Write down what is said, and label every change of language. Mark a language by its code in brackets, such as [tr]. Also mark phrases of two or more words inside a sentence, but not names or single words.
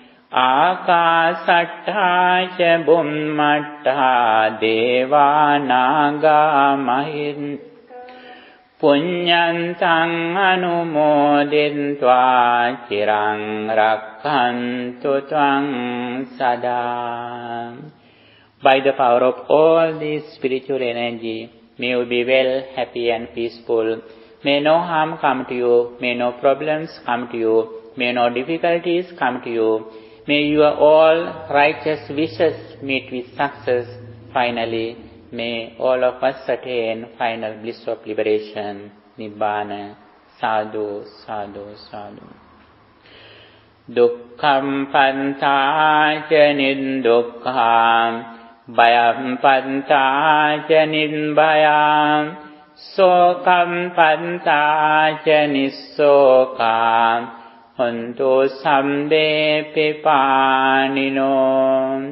[pi] Ākāsaṭṭhā ca bhummaṭṭhā devā nāgā mahiṇ්ඩikā puññantaṃ anumodintvā chiraṃ rakkhantu tvaṃ sadā. [en] By the power of all this spiritual energy, may you be well, happy and peaceful. May no harm come to you. May no problems come to you. May no difficulties come to you. May your all righteous wishes meet with success. Finally, may all of us attain final bliss of liberation. [pi] Nibbana. Sadhu, sadhu, sadhu. Dukkham pantā ca niddukkhaṃ Bhayam pantā ca nibhayam, sokam pantā ca nissokam, hontu sambe pipānino.